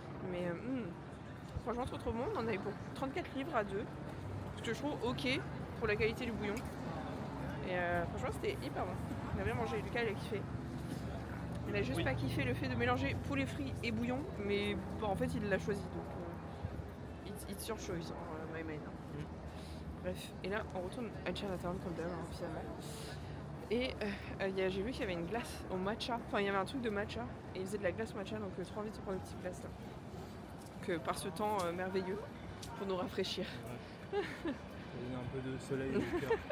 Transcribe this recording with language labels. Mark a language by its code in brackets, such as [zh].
[fr] Mais franchement, trop bon. On en avait pour 34 livres à deux, ce que je trouve ok pour la qualité du bouillon. Et franchement, c'était hyper bon. On a bien mangé. Lucas, il a kiffé. Il a juste pas kiffé le fait de mélanger poulet frit et bouillon, mais bon, en fait, il l'a choisi. Donc, [en] it's your choice, my man. [fr] Bref, et là on retourne à Chinatown comme d'hab, hein, finalement. Et j'ai vu qu'il y avait une glace au matcha, enfin il y avait un truc de matcha, et ils faisaient de la glace matcha, donc trop envie de se prendre une petite glace là. Donc par ce temps merveilleux, pour nous rafraîchir. Ouais. Donner un peu de soleil au cœur.